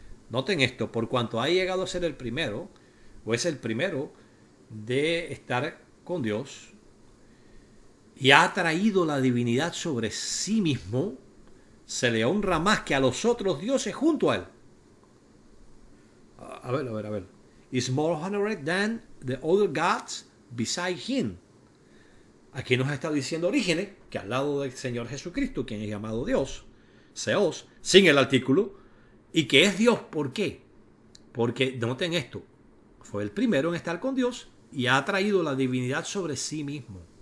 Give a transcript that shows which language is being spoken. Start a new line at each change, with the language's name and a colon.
Spanish: Noten esto, por cuanto ha llegado a ser el primero, o es el primero de estar con Dios, y ha traído la divinidad sobre sí mismo, se le honra más que a los otros dioses junto a él. A ver.
English: Is more honored than the other gods beside him.
Spanish: Aquí nos está diciendo Orígenes que al lado del Señor Jesucristo, quien es llamado Dios, Seos, sin el artículo, y que es Dios, ¿por qué? Porque, noten esto, fue el primero en estar con Dios y ha traído la divinidad sobre sí mismo.